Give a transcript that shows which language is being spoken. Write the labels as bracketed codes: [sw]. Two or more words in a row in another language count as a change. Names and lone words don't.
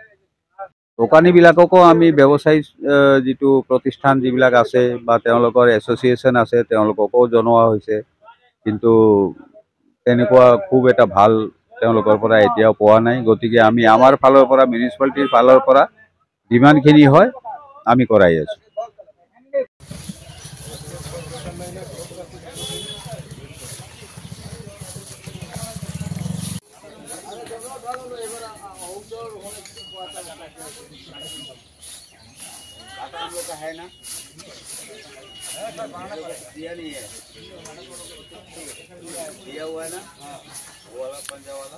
[as] দোকানীবিলাককো আমি ব্যৱসায়ী যিটো প্ৰতিষ্ঠান যিবিলাক আছে বা তেওঁলোকৰ এছ'চিয়েশ্যন আছে তেওঁলোককো জনোৱা হৈছে, কিন্তু তেনেকুৱা খুব এটা ভাল তেওঁলোকৰ পৰা এতিয়াও পোৱা নাই। গতিকে আমি আমাৰ ফালৰ পৰা মিউনিচিপালিটিৰ ফালৰ পৰা যিমানখিনি হয় আমি কৰাই আছোঁ। [hi] है ना दिया नहीं है, दिया हुआ है ना वो वाला पंजा वाला।